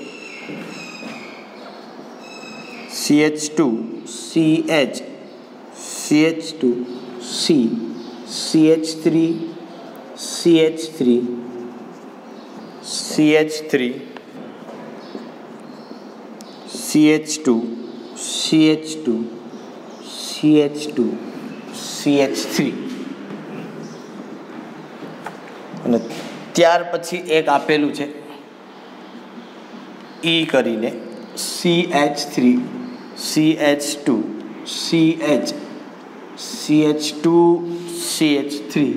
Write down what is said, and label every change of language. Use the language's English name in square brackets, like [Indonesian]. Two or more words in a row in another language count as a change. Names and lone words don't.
[English] CH2 CH CH2 C CH3 CH3 CH3 CH2 CH2 CH2 CH3. [Gujarati] અને ત્યાર પછી એક આપેલું છે E કરીને CH3 CH2 CH CH2 CH3